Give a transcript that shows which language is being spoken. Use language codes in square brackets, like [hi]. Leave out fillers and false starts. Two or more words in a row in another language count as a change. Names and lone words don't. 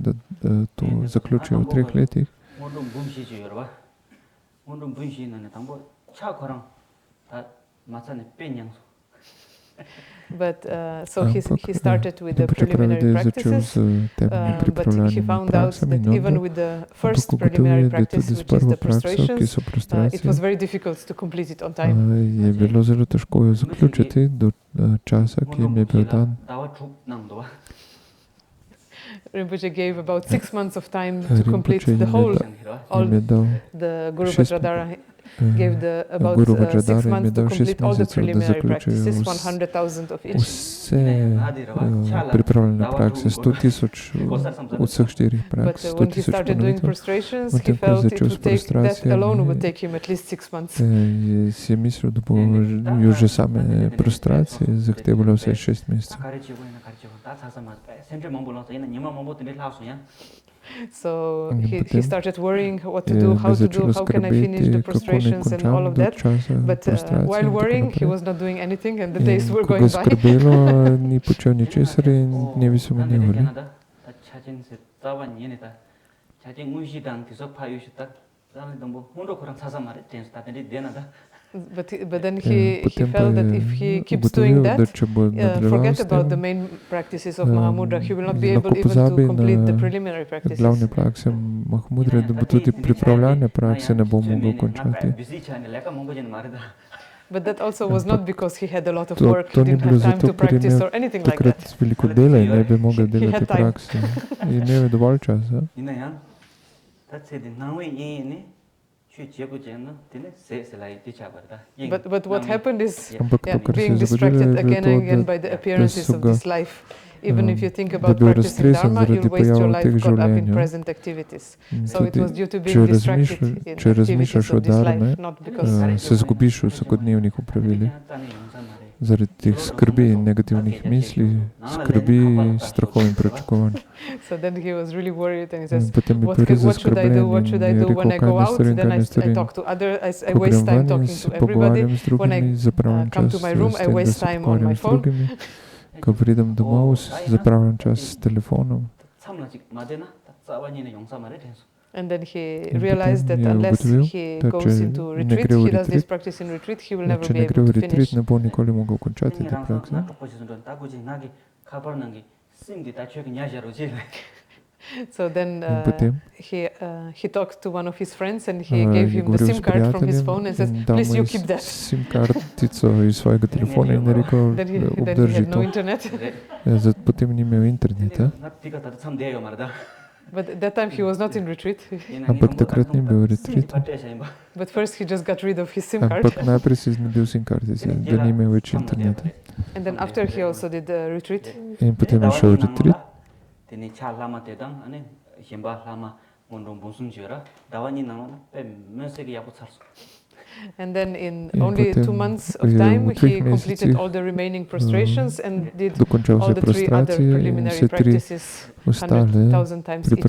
[en] But so he started with the preliminary practices, but he found out that even with the first preliminary practice, which is the prostrations, it was very difficult to complete it on time. [sl] Je bilo zelo težko jo zaključiti do časa, ki jim je bil dan. [en] Rinpoche gave about 6 months of time to complete the whole, all the Guru Vajradhara gave about 6 months to complete all the preliminary practices, 100,000 of each. [sl] Vse pripravljene prakse, 100,000 od vseh 4 praks, 100,000 [en] But when he started doing prostrations, he felt it would take, that alone would take him at least 6 months. [sl] Si je mislil, da bo jo že same prostracije zahtevalo vse 6 mesecev. [en] So he started worrying what to do, how can I finish the prostrations and all of that. But while worrying, he was not doing anything and the days were going by. [sl] Ni počel ničesar in dnevi so minevali. [en] But then he felt that if he keeps doing that, forget about the main practices of Mahamudra, he will not be able even to complete the preliminary practices. [sl] Glavne prakse Mahamudre, da bo tudi pripravljane prakse ne bo mogel končati. [en] But that also was not because he had a lot of work, he didn't have time to practice or anything like that. [sl] Takrat veliko dela in ne bi mogel delati prakse. Imel je dovolj časa. [en] But what happened is being distracted again and again by the appearances of this life. Even if you think about practicing Dharma, you'll waste your life caught up in present activities. So it was due to being distracted in activities of this life, not because... [sl] Se zgubiš v vsakodnevnih opravilih. zaradi teh skrbi in negativnih misli, skrbi, strahov in pričakovanj. [en] So then he was really worried and he says, [sl] Potem je bil res zaskrbljen in je rekel, kaj naj storim, kaj naj storim. [en] I waste time talking to everybody. When I come to my room, I waste time on my phone. [sl] Ko pridem domov, zapravljam čas s telefonom. [en] And then he realized that unless he goes into retreat, he does this practice in retreat, he will never be able to finish. [sl] Ne bo nikoli mogel končati te prakse. [en] So then he talked to one of his friends and he gave him the SIM card from his phone and says, please you keep that. [sl] SIM kartico iz svojega telefona in je rekel, obdrži to. Potem ni imel interneta. [en] But at that time he was not in retreat. [sl] Ampak takrat ni bil v retreatu. [en] But first he just got rid of his SIM card. [sl] Ampak najprej si znebil SIM kartice, da ni imel več interneta. [en] And then after he also did the retreat. [sl] In potem je šel v retreat. [en] And then in only 2 months of time he completed all the remaining prostrations and did all the 3 other preliminary practices 100,000 times each.